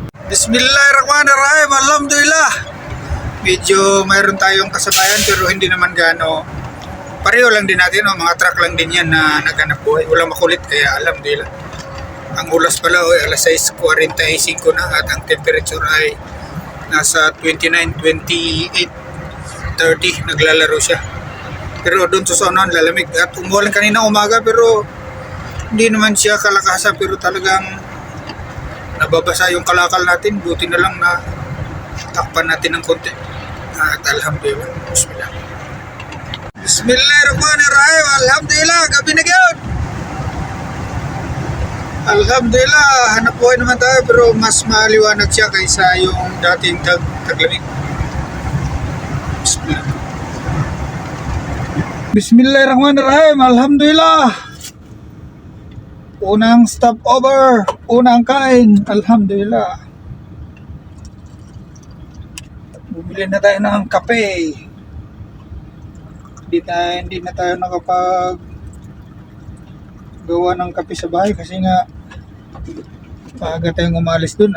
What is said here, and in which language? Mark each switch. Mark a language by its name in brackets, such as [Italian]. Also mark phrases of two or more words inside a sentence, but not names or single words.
[Arabic] بسم الله الرحمن الرحيم. [Filipino] Alhamdulillah. Medyo mayroon tayong kasabayan pero hindi naman gaano. Pareho lang din natin, no? Mga truck lang din yan na naghanap buhay. Walang makulit kaya alhamdulillah. Ang oras pala ay alas 6:45 na at ang temperature ay nasa 29, 28, 30. Naglalaro siya. Pero doon sa sonon lalamig. At umulan kanina umaga pero hindi naman siya kalakasan pero talagang nababasa yung kalakal natin. Buti na lang na takpan natin ng konti. At alhamdulillah. Bismillah. [Arabic] بسم الله الرحمن الرحيم. [Filipino] Alhamdulillah. Gabi na gayon. Alhamdulillah. Hanap buhay naman tayo pero mas maliwanag siya kaysa yung dating taglamig. Bismillah. [Arabic] بسم الله الرحمن الرحيم. [Filipino] Alhamdulillah. Unang stopover. Unang kain. Alhamdulillah. Bumili na tayo ng kape. Hindi na tayo nakapag gawa ng kape sa bahay kasi nga maaga tayong umalis dun.